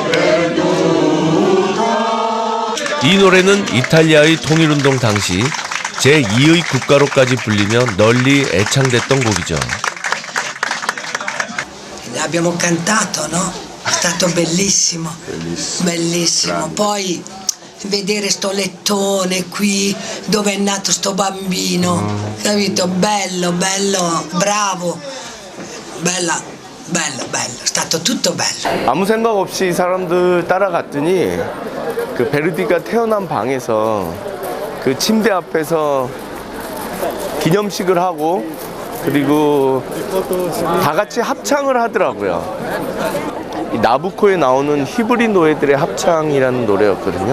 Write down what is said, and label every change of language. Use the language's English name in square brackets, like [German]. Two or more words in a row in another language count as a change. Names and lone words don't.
[Korean] 이 노래는 이탈리아의 통일운동 당시 제2의 국가로까지 불리며 널리 애창됐던 곡이죠. [Italian] Abbiamo cantato, no? È stato bellissimo. Bellissimo. Poi vedere sto lettone qui dove è nato sto bambino, capito? Bello, bello, bravo. Bello, è stato tutto bello. [Korean] 아무 생각 없이 사람들 따라갔더니 그 베르디가 태어난 방에서 그 침대 앞에서 기념식을 하고 그리고 다 같이 합창을 하더라고요. 이 나부코에 나오는 히브리 노예들의 합창이라는 노래였거든요.